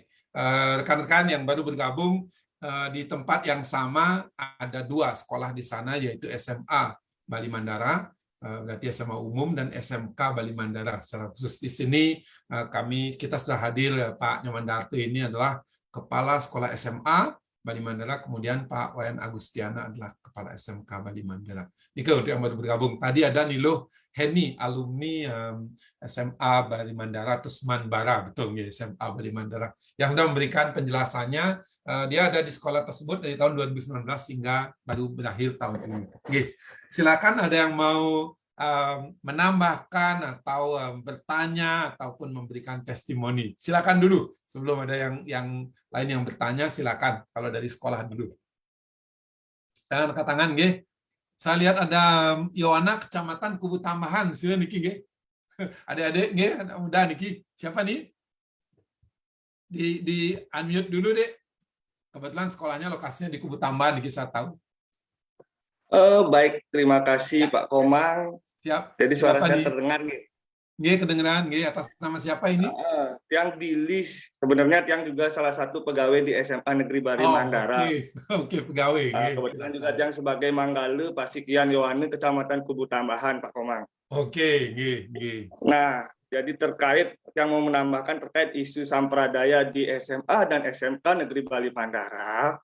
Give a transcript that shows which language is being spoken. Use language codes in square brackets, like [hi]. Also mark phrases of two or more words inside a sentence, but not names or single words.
[id] Rekan-rekan yang baru bergabung, di tempat yang sama ada 2 sekolah di sana, yaitu SMA Bali Mandara, berarti SMA umum, dan SMK Bali Mandara. Secara khusus di sini kita sudah hadir, Pak Nyoman Darto ini adalah Kepala Sekolah SMA Bali Mandara, kemudian Pak Wayan Agustiana adalah Kepala SMK Bali Mandara. Nike untuk yang baru bergabung. Tadi ada Nilo Heni, alumni SMA Bali Mandara, atau Semanbara, betul ya, SMA Bali Mandara, yang sudah memberikan penjelasannya. Dia ada di sekolah tersebut dari tahun 2019 hingga baru berakhir tahun ini. Oke, silakan ada yang mau menambahkan atau bertanya ataupun memberikan testimoni. Silakan dulu sebelum ada yang lain yang bertanya. Silakan kalau dari sekolah dulu. Saya angkat tangan, nggih. Saya lihat ada Yowana Kecamatan Kubu Tambahan. Silakan Niki, nggih. Adik-adik, nggih, anak muda Niki. Siapa nih? Di unmute dulu, Dek. Kebetulan sekolahnya lokasinya di Kubu Tambahan, Niki saya tahu. Baik, terima kasih Pak Komang. Siap. Jadi suara siapa saya terdengar nih. Nggih, kedengeran, nggih. Atas nama siapa ini? Tiang Dilis. Sebenarnya Tiang juga salah satu pegawai di SMA Negeri Bali Mandara. Oke, pegawai. Kebetulan juga Tiang sebagai Manggale Pasikian Yohane Kecamatan Kubu Tambahan, Pak Komang. Oke, nggih. Nah, jadi terkait yang mau menambahkan terkait isu sampradaya di SMA dan SMK Negeri Bali Mandara.